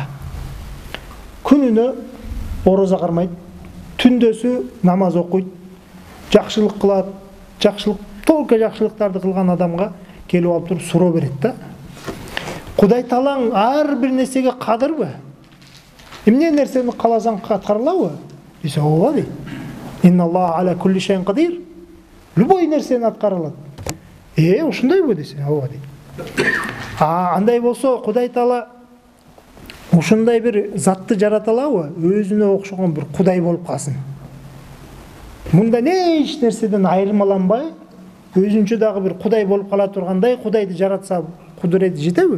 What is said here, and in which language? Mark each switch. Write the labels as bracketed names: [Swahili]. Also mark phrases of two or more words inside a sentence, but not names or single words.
[Kyrgyz] Күнүнө орозо кармайт, түндөсү намаз окуйт, жакшылык кылат, толко жакшылыктарды кылган адамга келип алып туруп суроо берет да. Кудай Таалаң ар бир нерсеге кадырбы? Эмне нерсени кааласаң аткарылабы? Десе, ооба дейт. [Arabic] إن الله على كل شيء قدير. [Kyrgyz] Любой нерсени аткарылат. Ушундайбы десе, ооба дейт. Андай болсо Кудай Таала ушундай бир затты жарата алабы? Өзүнө окшогон бир Кудай болуп калсын. Мында эч нерседен айырмаланбай, өзүнчө дагы бир Кудай болуп кала тургандай, Кудайды жаратса кудурети жетеби?